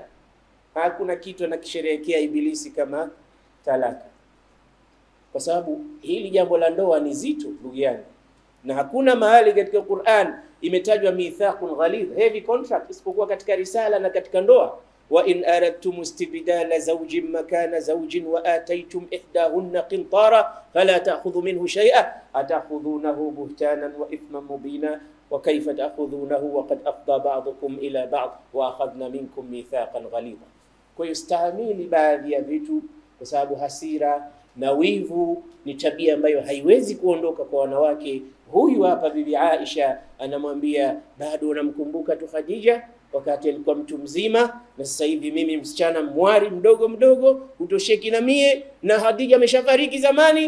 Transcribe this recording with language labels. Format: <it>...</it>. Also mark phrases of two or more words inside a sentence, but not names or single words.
<sw>Hakuna kitu anakisherehekea Ibilisi kama talaka, kwa sababu hili jambo la ndoa ni zito ndugu yangu, na hakuna mahali katika Qur'an imetajwa</sw> <ar>ميثاق غليظ,</ar> <en>heavy contract,</en> <sw>isipokuwa katika risala na katika ndoa.</sw> <ar>وإن أردتم استبدال زوج مكان زوج وآتيتم إحداهن قنطارا فلا تأخذوا منه شيئا أتأخذونه بهتانا وإثما مبينا وكيف تأخذونه وقد أفضى بعضكم إلى بعض وأخذن منكم ميثاقا غليظا.</ar> <sw>Kwa hiyo stahimili baadhi ya vitu, kwa sababu hasira na wivu ni tabia ambayo haiwezi kuondoka kwa wanawake. Huyu hapa Bibi Aisha anamwambia, bado unamkumbuka tu Khadija wakati alikuwa mtu mzima, na sasa hivi mimi msichana mwari mdogo mdogo utosheki na mie, na Khadija ameshafariki zamani.</sw>